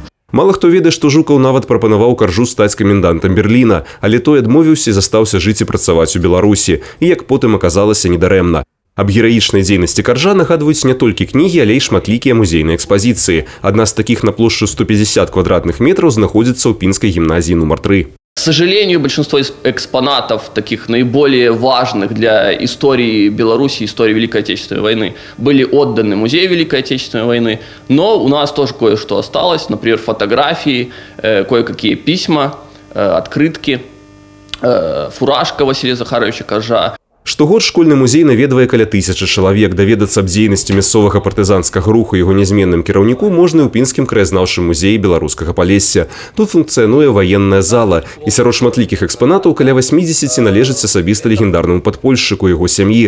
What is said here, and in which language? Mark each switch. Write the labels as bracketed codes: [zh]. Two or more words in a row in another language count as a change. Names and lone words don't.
[be] Мала хто ведае, што Жукаў нават прапанаваў Каржу стаць камендантам Берліна, але той адмовіўся і застаўся жыць і працаваць у Беларусі. І, як потым аказалася, недарэмна. Аб гераічнай дзейнасці Каржа нагадваюць не толькі кнігі, але і шматлікія музейныя экспазіцыі. Адна з такіх на плошчу 150 квадратных метров знаходзіцца ў Пінскай гімназіі нумар 3. [ru] К сожалению, большинство экспонатов, таких наиболее важных для истории Беларуси, истории Великой Отечественной войны, были отданы Музею Великой Отечественной войны. Но у нас тоже кое-что осталось, например, фотографии, кое-какие письма, открытки, фуражка Василия Захаровича Каржа. [be] Штогод школьны музей наведвае каля 1000 чалавек. Даведацца аб дзейнасці мясцовага партызанскага руху і яго нязменным кіраўніку можна ў Пінскім краязнаўчым музеі беларускага Палесся. Тут функцыянуе ваенная зала. І сярод шматлікіх экспанатаў каля 80 належаць асабіста легендарнаму падпольшчыку яго сям'і.